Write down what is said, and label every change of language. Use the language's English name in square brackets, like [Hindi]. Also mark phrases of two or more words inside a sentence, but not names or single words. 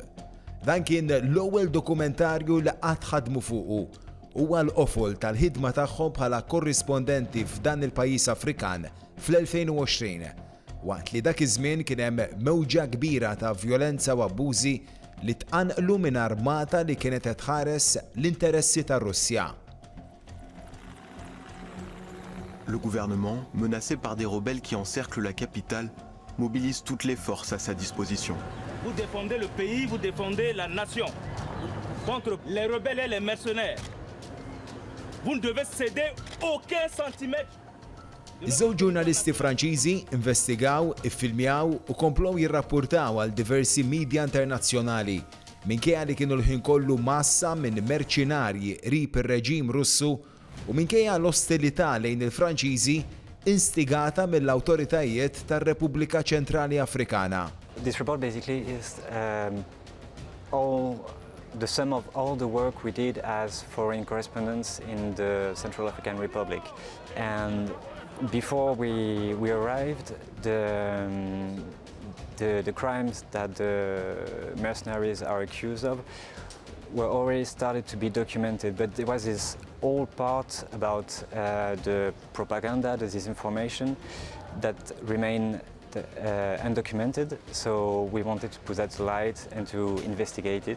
[Maltese] Dan kien l-ewwel dokumentarju li qatt ħadmu fuqu huwa l-qofol tal-ħidma tagħhom bħala korrispondenti f'dan il-pajjiż Afrikan fl-2020. Waqt li dak iż-żmien kien hemm mewġa kbira ta' vjolenza u abbużi li tqanqlu minn armata li kienet qed tħares l-interessi tar-Russja. [French] Le gouvernement, menacé par des rebelles qui encerclent la capitale, mobilise toutes les forces à sa disposition. Vous défendez le pays, vous défendez la nation contre les rebelles et les mercenaires. Vous ne devez céder aucun centimètre. [Maltese] Iż-żewġ ġurnalisti Franċiżi investigaw, iffilmjaw u komplow jirrapportaw għal diversi media internazzjonali minkejja li kienu l-ħin kollu massa minn merċinarji qrib ir-reġim Russu u minkejja l-ostilità lejn il-Franċiżi instigata mill-awtoritajiet tar-Repubblika Ċentrali Afrikana. [English] This report basically is the sum of all the work we did as foreign correspondents in the Central African Republic. And before we arrived, the crimes that the mercenaries are accused of were already started to be documented, but there was this old part about the propaganda, the disinformation that remained undocumented, so we wanted to put that to light and to investigate it.